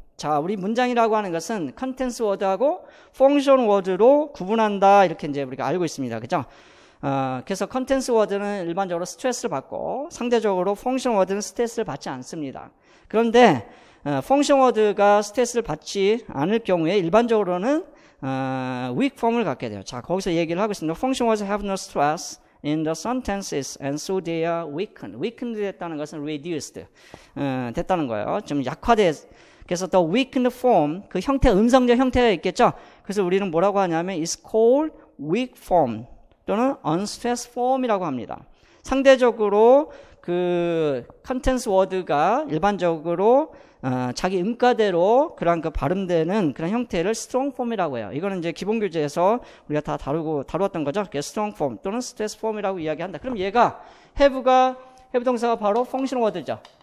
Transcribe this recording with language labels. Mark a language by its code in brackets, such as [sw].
[ko] 자, 우리 문장이라고 하는 것은 contents word하고 function word로 구분한다 이렇게 이제 우리가 알고 있습니다. 그죠? 그래서 contents word는 일반적으로 스트레스를 받고 상대적으로 function word는 스트레스를 받지 않습니다. 그런데 function word가 스트레스를 받지 않을 경우에 일반적으로는 weak form을 갖게 돼요. 자, 거기서 얘기를 하고 있습니다. [en] Function words have no stress in the sentences and so they are weakened. [ko] weakened 됐다는 것은 reduced 됐다는 거예요. 좀 약화돼. 그래서 [en] the weakened form, [ko] 그 형태, 음성적 형태가 있겠죠. 그래서 우리는 뭐라고 하냐면 [en] is called weak form [ko] 또는 unstressed form이라고 합니다. 상대적으로 그 contents word가 일반적으로 자기 음가대로 그런 그 발음되는 그런 형태를 strong form이라고 해요. 이거는 이제 기본 교재에서 우리가 다 다루었던 거죠. strong form 또는 stress form이라고 이야기한다. 그럼 얘가 have 동사가 바로 function word죠.